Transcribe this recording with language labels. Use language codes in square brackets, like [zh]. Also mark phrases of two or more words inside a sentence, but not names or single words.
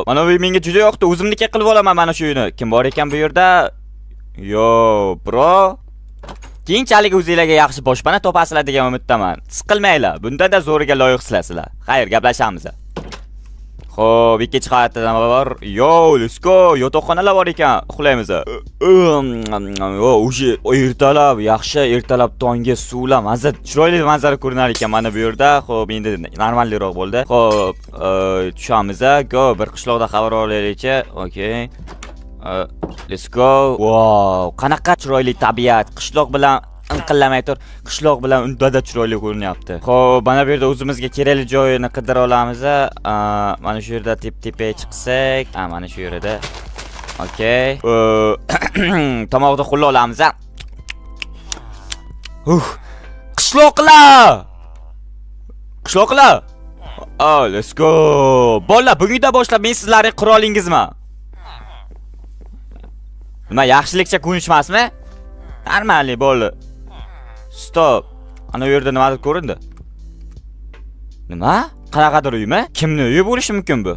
[uz] Mana bu menga juda yoqdi. O'zimniki qilib olaman mana shu uyni. Kim bor ekan bu yerda? [en] Yo, bro. [uz] Keyinchalik o'zingizlarga yaxshi boshpana topasizlar degan umiddaman. Siqilmanglar. Bunda-da zo'riga loyiqsizlar. Xayr, gaplashamiz. Xo'p, ikkinchi qavatda bor. [en] Yo, let's go. [uz] Yotoqxonalar bor ekan. Uxlaymiz. Yo, o'sha ertalab, yaxshi ertalab tongga suvlar mazza, chiroyli manzara ko'rinar ekan mana bu yerda. Xo'p, endi normalroq bo'ldi. Xo'p, tushamiz. Go, bir qishloqda xabar olaylik-chi. [en] Okay. Let's go. [uz] Wow, qanaqa chiroyli tabiat. Qishloq bilan inqillamay tur. Qishloq bilan undada chiroyli ko'rinyapti. Xo'p, mana bu yerda o'zimizga kerakli joyini qidira olamiz. Mana shu yerda tep-tepaga chiqsak, mana shu yerda. Okay. Tomoqda qo'lla olamiz. Qishloqlar! Qishloqlar! [en] Oh, let's go. [uz] Bolalar, bugundan boshlab men sizlarning qirolingizman. Nima yaxshilikcha ko'nishmasmi? Normalniy bo'ldi. Stop. Ana bu yerda nimadir ko'rindi? Nima? Qanaqadir uymi? Kimni uyi bo'lishi mumkin bu?